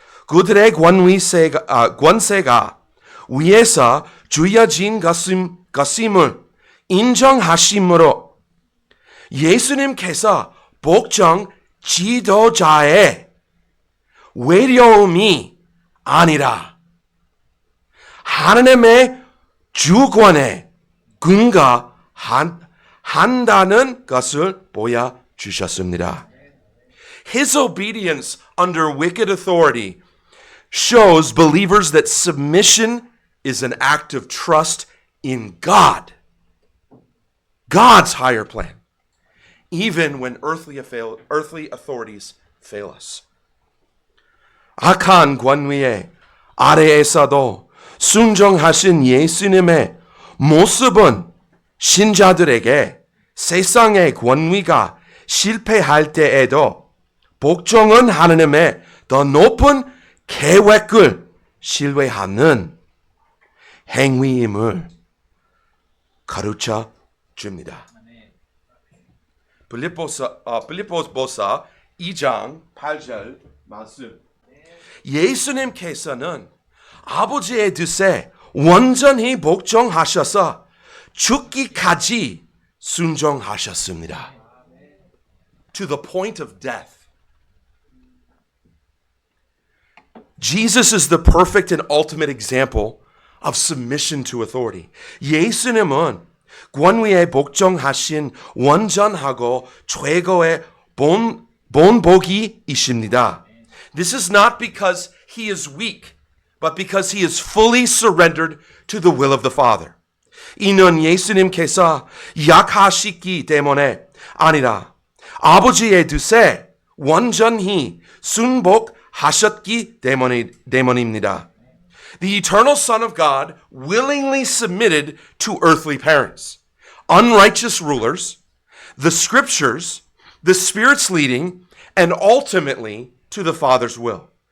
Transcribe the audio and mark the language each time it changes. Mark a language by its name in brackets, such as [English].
[Korean] 그들의 권세가 위에서 주어진 것임을 인정하심으로 예수님께서 복종 지도자의 외로움이 아니라 하나님의 주권에 근거한다는 것을 보여주셨습니다. [English] His obedience under wicked authority shows believers that submission is an act of trust in God, God's higher plan, even when earthly authorities fail us. [Korean] 악한 권위의 아래에서도 순종하신 예수님의 모습은 신자들에게 세상의 권위가 실패할 때에도 복종은 하나님의 더 높은 계획을 신뢰하는 행위임을 가르쳐 줍니다. 빌립보서 2장 8절 말씀. 예수님께서는 아버지의 뜻에 완전히 복종하셔서 죽기까지 순종하셨습니다. [English] To the point of death. Jesus is the perfect and ultimate example of submission to authority. [Korean] 예수님은 권위에 복종하신 완전하고 최고의 본보기이십니다. [English] This is not because he is weak, but because he is fully surrendered to the will of the Father. [Korean] 이는 예수님께서 약하시기 때문에 아니라 아버지의 뜻에 완전히 순복하셨기 때문입니다. [English] The eternal Son of God willingly submitted to earthly parents, unrighteous rulers, the scriptures, the Spirit's leading, and ultimately to the Father's will.